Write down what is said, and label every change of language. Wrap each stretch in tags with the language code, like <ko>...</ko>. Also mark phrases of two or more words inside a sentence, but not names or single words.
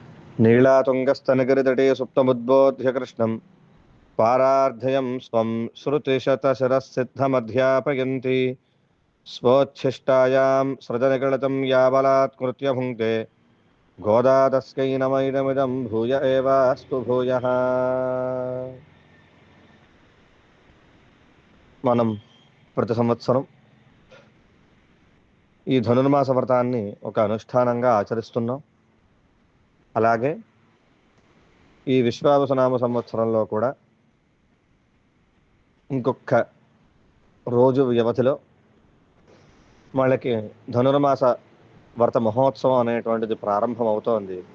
<sa>नीलातुङ्गस्तनगिरितटे सुप्तमुद्बोध्य कृष्णं पारार्धयं स्वं श्रुतिशतशिरःसिद्धमध्यापयन्ति स्वोच्छिष्टायां सृजनिगलितं यावलात्कृत्य भुङ्क्ते गोदा तस्कै नमैदमिदं भूय एवास्तु भूयः।</sa> <te>మనం ప్రతి సంవత్సరం ఈ ధనుర్మాస వ్రతాన్ని ఒక అనుష్ఠానంగా ఆచరిస్తున్నాం. అలాగే ఈ విశ్వావసునామ సంవత్సరంలో కూడా ఇంకొక రోజు వ్యవధిలో వాళ్ళకి ధనుర్మాస వ్రత మహోత్సవం అనేటువంటిది ప్రారంభం అవుతోంది.</te>